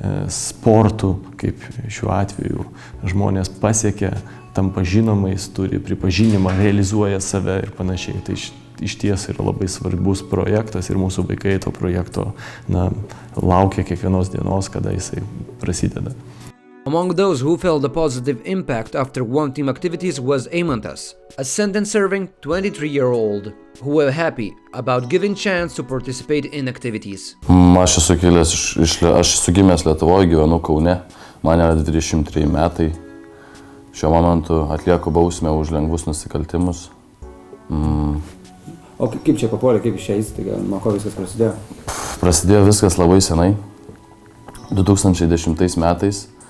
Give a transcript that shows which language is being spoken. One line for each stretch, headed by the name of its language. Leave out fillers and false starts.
Lithuanian: sportu, kaip šiuo atveju, žmonės pasiekia, tampa žinomais, turi pripažinimą, realizuoja save ir panašiai. Tai išties yra labai svarbus projektas ir mūsų vaikai to projekto laukia kiekvienos dienos, kada jisai prasideda.
English: Among those who felt a positive impact after One Team activities was Eimantas, a sentence-serving 23-year-old, who were happy about giving chance to participate in activities.
Lithuanian: Aš esu gimęs Lietuvoje, gyvenu Kaune, man yra 23 metai. Šiuo momentu atlieku bausmę už lengvus nusikaltimus. O kaip čia papuolė, kaip šią įstaigą, nuo ko viskas prasidėjo? Prasidėjo viskas labai senai, 2010 metais.